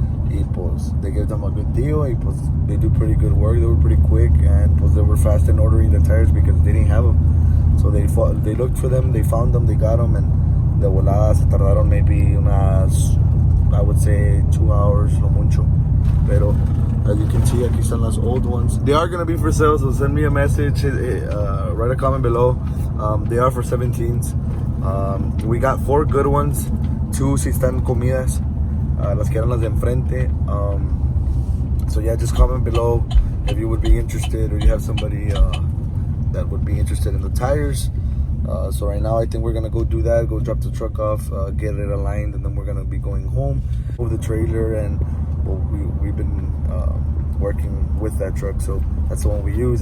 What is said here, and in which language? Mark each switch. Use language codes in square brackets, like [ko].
[es] Y pues [en] they gave them a good deal, [es] y pues [en] they do pretty good work. They were pretty quick, and pues they were fast in ordering the tires because they didn't have them. So they looked for them, they found them, they got them, and [es] de volada se tardaron [en] maybe [es] unas, [en] I would say 2 hours, [es] no mucho. Pero [en] as you can see, [es] aquí están las [en] old ones. They are gonna be for sale, so send me a message, write a comment below. They are for 17s. We got 4 good ones, [es] 2 si están comidas. Las que eran las de enfrente. [en] So yeah, just comment below if you would be interested or you have somebody that would be interested in the tires. So right now I think we're gonna go do that, go drop the truck off, get it aligned, and then we're gonna be going home with the trailer. And well, we've been working with that truck, so that's the one we use.